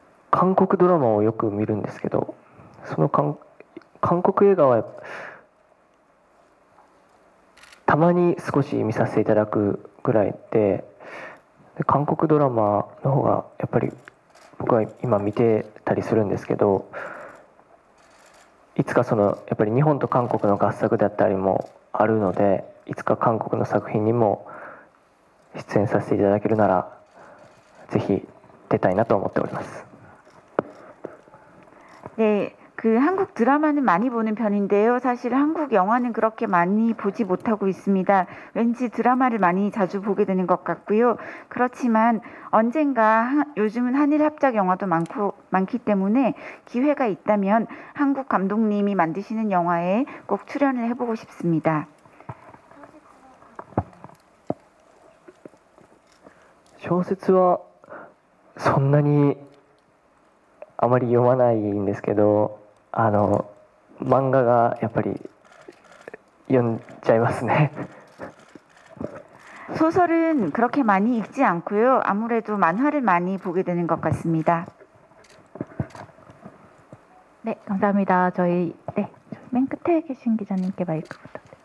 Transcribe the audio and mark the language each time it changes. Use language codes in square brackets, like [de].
[ja] 韓国ドラマをよく見るんですけど、その韓国映画はたまに少し見させていただくぐらいで、韓国ドラマの方がやっぱり僕は今見てたりするんですけど、いつかそのやっぱり日本と韓国の合作だったりもあるので、いつか韓国の作品にも出演させていただけるならぜひ出たいなと思っております。 [ko] 네, 그 한국 드라마는 많이 보는 편인데요. 사실 한국 영화는 그렇게 많이 보지 못하고 있습니다. 왠지 드라마를 많이 자주 보게 되는 것 같고요. 그렇지만 언젠가 요즘은 한일 합작 영화도 많기 때문에 기회가 있다면 한국 감독님이 만드시는 영화에 꼭 출연을 해보고 싶습니다. [ja] 小説はそんなにあまり読まないんですけど、漫画がやっぱり読んじゃいますね。 [ko] 소설은 그렇게 많이 읽지 않고요. 아무래도 만화를 많이 보게 되는 것 같습니다. 네, 감사합니다. 저희 맨 끝에 계신 기자님께 마이크 부탁드립니다.